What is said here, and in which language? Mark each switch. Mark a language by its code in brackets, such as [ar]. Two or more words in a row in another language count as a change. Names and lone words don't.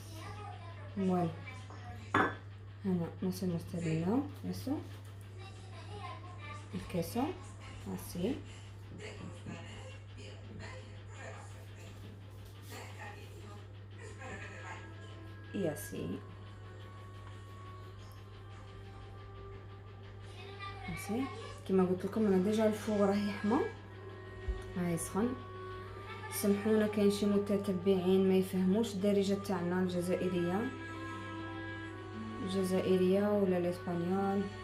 [es] Bueno, Ana, nos hemos terminado eso, el queso, así, y así, [ar] كما قلت لكم انا [fr] déjà le four [ar] راهي حمى، راهي سخن. سمحونا كاين شي متتبعين ما يفهموش الدارجه تاعنا الجزائريه ولا الاسبانيول.